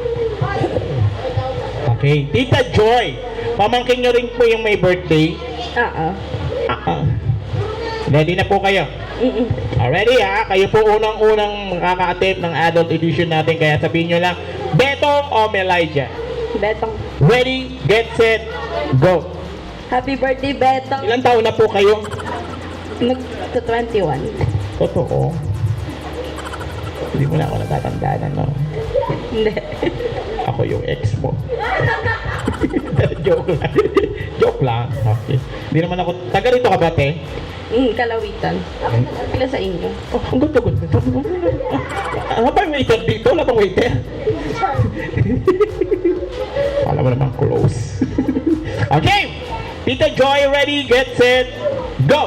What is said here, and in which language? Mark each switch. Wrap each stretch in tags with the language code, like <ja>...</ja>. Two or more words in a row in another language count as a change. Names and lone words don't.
<tl>Okay. Tita Joy, pamangkin nyo rin po yung may birthday. Ready na po kayo? Ready ha? Kayo po unang-unang makaka-attempt ng</tl> <en>adult edition</en> <tl>natin. Kaya sabihin nyo lang, Betong o Melijah? Betong.</tl> <en>Ready, get set, go. Happy birthday, Betong.</en> <tl>Ilan taon na po kayo? Mag-21. Totoo. Hindi mo na ako natatandaan, ano? Hindi. Ako yung ex mo. Joke lang. Joke lang. Okay. Hindi naman ako... Taga rito ka ba, te? Kalawitan. Pila sa inyo. Oh, ang ganda. Ano ba yung waiter dito? Wala bang waiter? Wala mo naman close. Okay!</tl> <en>Tita Joy, ready, get set, go!</en>